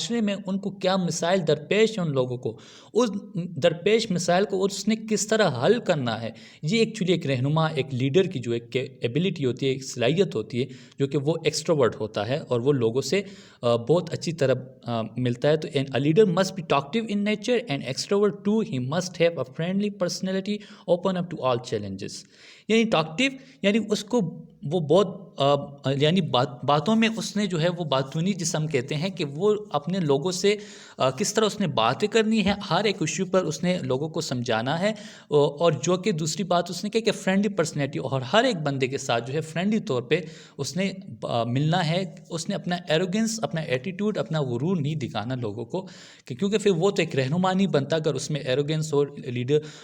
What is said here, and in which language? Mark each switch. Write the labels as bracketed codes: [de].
[ur] معاشرے میں ان کو کیا مسائل درپیش ہیں ان لوگوں کو، اس درپیش مسائل کو اس نے کس طرح حل کرنا ہے، یہ ایکچولی ایک رہنما، ایک لیڈر کی جو ایک ایبلٹی ہوتی ہے، ایک صلاحیت ہوتی ہے، جو کہ وہ ایکسٹروورٹ ہوتا ہے اور وہ لوگوں سے بہت اچھی طرح ملتا ہے۔ تو [en] a leader must be talkative in nature and extrovert too. He must have a friendly personality, open up to all challenges. [ur] یعنی ٹاکٹیو یعنی اس کو وہ بہت یعنی باتوں میں اس نے جو ہے وہ باتونی جس ہم کہتے ہیں کہ وہ اپنے لوگوں سے کس طرح اس نے باتیں کرنی ہے، ہر ایک ایشو پر اس نے لوگوں کو سمجھانا ہے، اور جو کہ دوسری بات اس نے کہا کہ فرینڈلی پرسنالٹی، اور ہر ایک بندے کے ساتھ جو ہے فرینڈلی طور پہ اس نے ملنا ہے، اس نے اپنا ایروگنس، اپنا ایٹیٹیوڈ، اپنا غرور نہیں دکھانا لوگوں کو، کہ کیونکہ پھر وہ تو ایک رہنما نہیں بنتا۔ اگر اس میں ایروگنس اور لیڈر